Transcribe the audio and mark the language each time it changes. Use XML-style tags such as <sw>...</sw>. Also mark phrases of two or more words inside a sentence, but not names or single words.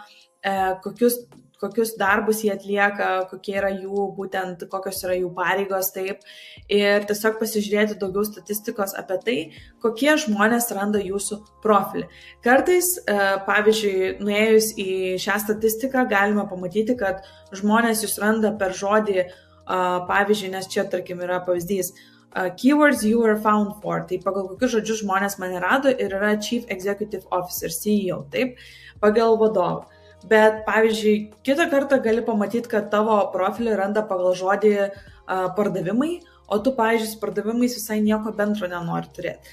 <lt>kokius darbus jie atlieka, kokie yra jų, būtent kokios yra jų pareigos, taip, ir tiesiog pasižiūrėti daugiau statistikos apie tai, kokie žmonės randa jūsų profilį. Kartais, pavyzdžiui, nuėjus į šią statistiką, galima pamatyti, kad žmonės jūs randa per žodį, pavyzdžiui, nes čia, tarkim, yra pavyzdys,</lt> <en>keywords you were found for,</en> <lt>tai pagal kokius žodžius žmonės mane rado, ir yra</lt> <en>Chief Executive Officer, CEO,</en> <lt>taip, pagal vadovą. Bet, pavyzdžiui, kitą kartą gali pamatyti, kad tavo profilį randa pagal žodį pardavimai, o tu, pavyzdžiui, su pardavimais visai nieko bendro nenori turėti.</lt>